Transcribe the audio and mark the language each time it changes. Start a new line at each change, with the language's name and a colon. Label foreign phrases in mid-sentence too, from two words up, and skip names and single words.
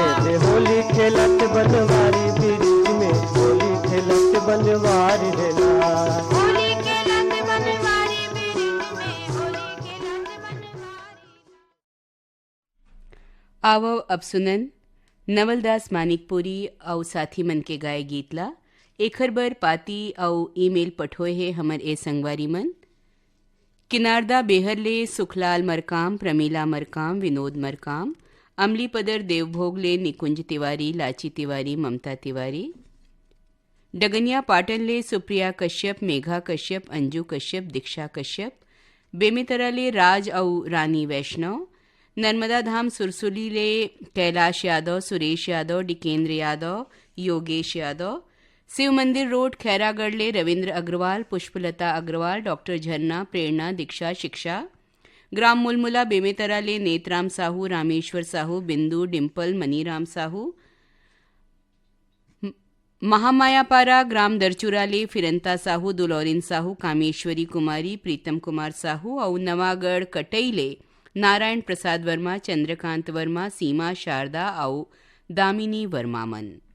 Chhattisgarhi: एदे होली खेलत बनवारी बिरिज में होली खेलत बनवारी रेला होली खेलत बनवारी बिरिज में होली खेलत बनवारी आवो अब सुनन नवलदास मानिकपुरी औ साथी मन के गाए गीतला एखर बर पाती औ ईमेल पठोए हे हमर ए संगवारी मन किनारदा बेहरले सुखलाल मरकाम प्रमीला मरकाम विनोद मरकाम अमली पदर देवभोगले निकुंज तिवारी लाची तिवारी ममता तिवारी डगनिया पाटनले सुप्रिया कश्यप मेघा कश्यप अंजू कश्यप दीक्षा कश्यप बेमितराले राज औ रानी वैष्णव नर्मदा धाम सुरसुली ले कैलाश यादव सुरेश यादव डिकेंद्र यादव योगेश यादव शिव मंदिर रोड खैरागढ़ ले रविंद्र अग्रवाल पुष्पलता अग्रवाल डॉक्टर झरना प्रेरणा दीक्षा शिक्षा ग्राम मुलमुला बेमेतरा ले नेतराम साहू रामेश्वर साहू बिंदु डिम्पल मनीराम साहू महामायापारा ग्राम दरचुरा ले फिरंता साहू दुलौरिन साहू कामेश्वरी कुमारी प्रीतम कुमार साहू और नवागढ़ कटई ले नारायण प्रसाद वर्मा चंद्रकांत वर्मा सीमा शारदा और दामिनी वर्मा मन